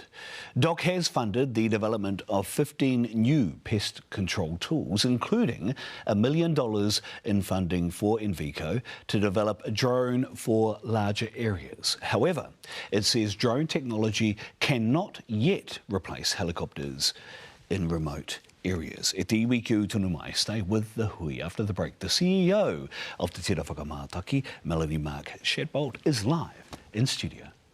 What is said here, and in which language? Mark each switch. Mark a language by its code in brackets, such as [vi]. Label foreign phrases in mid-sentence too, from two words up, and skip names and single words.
[en] DOC has funded the development of 15 new pest control tools, including $1 million in funding for Invico to develop a drone for larger areas. However, it says drone technology cannot yet replace helicopters in remote areas. [mi] E te iwi ki utunu mai. [en] Stay with the Hui. After the break, the CEO of Te Whakamataki, Melanie Mark Shadbolt, is live in studio.